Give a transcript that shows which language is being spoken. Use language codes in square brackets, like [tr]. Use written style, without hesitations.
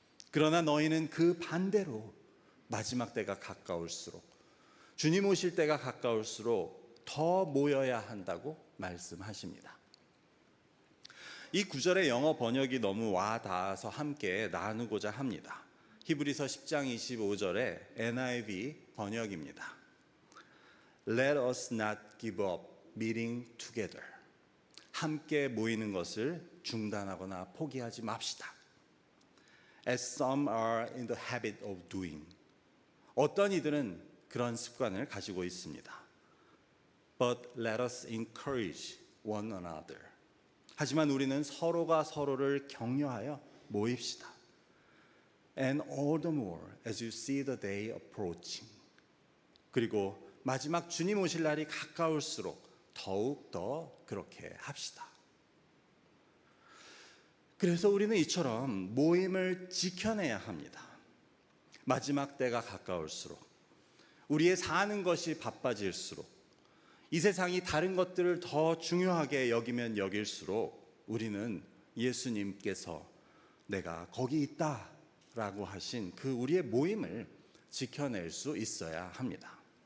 [ko] 그러나 너희는 그 반대로 마지막 때가 가까울수록, 주님 오실 때가 가까울수록 더 모여야 한다고 말씀하십니다. 이 구절의 영어 번역이 너무 와 닿아서 함께 나누고자 합니다. 히브리서 10장 25절의 NIV 번역입니다. [en] Let us not give up meeting together. [ko] 함께 모이는 것을 중단하거나 포기하지 맙시다. [en] As some are in the habit of doing. [ko] 어떤 이들은 그런 습관을 가지고 있습니다. [en] But let us encourage one another. [ko] 하지만 우리는 서로가 서로를 격려하여 모입시다. [en] And all the more as you see the day approaching. [ko] 그리고 마지막 주님 오실 날이 가까울수록 더욱 더 그렇게 합시다. 그래서 우리는 이처럼 모임을 지켜내야 합니다. 마지막 때가 가까울수록, 우리의 사는 것이 바빠질수록, 이 세상이 다른 것들을 더 중요하게 여기면 여길수록 우리는 예수님께서 내가 거기 있다 라고 하신 그 우리의 모임을 지켜낼 수 있어야 합니다.